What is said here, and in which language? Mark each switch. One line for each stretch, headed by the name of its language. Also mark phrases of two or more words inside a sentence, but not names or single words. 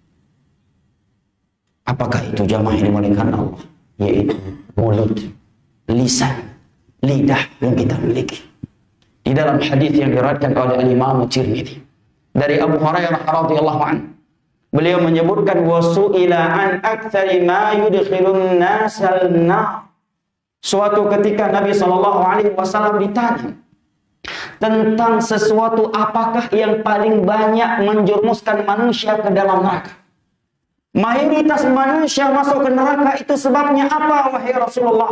Indonesian: Apakah itu jamaah yang dimuliakan Allah? Yaitu mulut, lisan, lidah yang kita miliki. Di dalam hadis yang diriwayatkan oleh Imam Tirmidzi dari Abu Hurairah
Arabic: رضي الله عنه,
Indonesian: beliau menyebutkan
Arabic: وسئل عن أكثر ما يدخل الناس النار.
Indonesian: Suatu ketika Nabi SAW ditanya tentang sesuatu apakah yang paling banyak menjerumuskan manusia ke dalam neraka. Mayoritas manusia masuk ke neraka, itu sebabnya apa wahai Rasulullah?